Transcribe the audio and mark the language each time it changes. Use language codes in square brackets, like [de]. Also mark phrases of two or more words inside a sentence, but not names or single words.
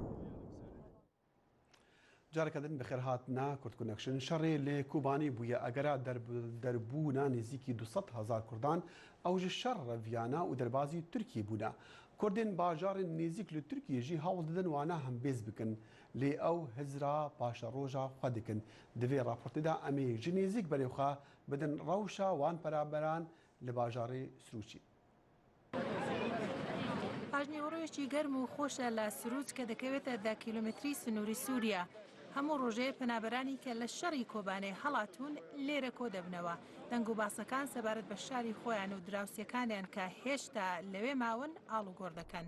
[ku] Careke din bi xêr hatina Kurd Connection şerê lê Kobanî bûye egera derbûna nêzîkî 200,000 Kurdan ew ji şer reviyana û derbazî Tirkiye bûne. Kurdên bajarên nêzik li Tirkiye jî hewl didin wana hembêz bikin. لێ ئەو هزرا پاشە ڕۆژە خوا دکن divê raportêda em ê ji nêzik berê xwe bidin rewşa wan peraberan li bajarê Sirûçî. [ckb] پاژنێوەڕۆیەکی گەرم و خۆشە لە سروج کە دەکەوێتە 10 کیلومتری سنووری سووریا. هەموو ڕۆژێ پەنابەرانی کە لە شەڕی کۆبانێ هەڵاتون لێرە کۆ دەبنەوە. دەنگ و باسەکان سەبارەت بە شاری خۆیان و دراوسەکانیان کە هێشتا لەوێ ماون ئاڵ و گۆڕ دەکەن.